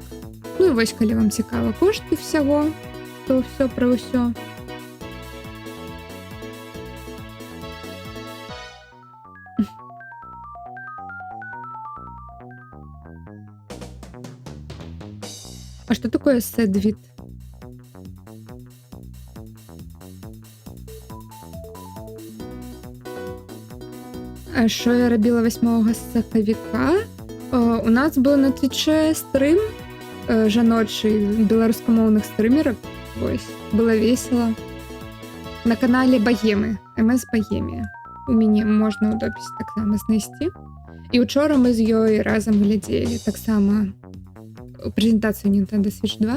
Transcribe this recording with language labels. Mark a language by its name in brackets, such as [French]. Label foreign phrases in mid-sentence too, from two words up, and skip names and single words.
[Belarusian] Ну і вось, калі вам цікава кошты всяго, то ўсё пра ўсё. [Russian] А что такое сэдвит? [Ukrainian] А що я робила 8 сакавіка? У нас був на Твіче стрим жаночий беларускамоўных стрымерак. [Belarusian] Вось, было весело. На канале Багемы, МС Багемія. У мяне можна ў допісе таксама знайсці. І учора мы з ёй разам глядзелі таксама прэзентацыю Nintendo Switch 2.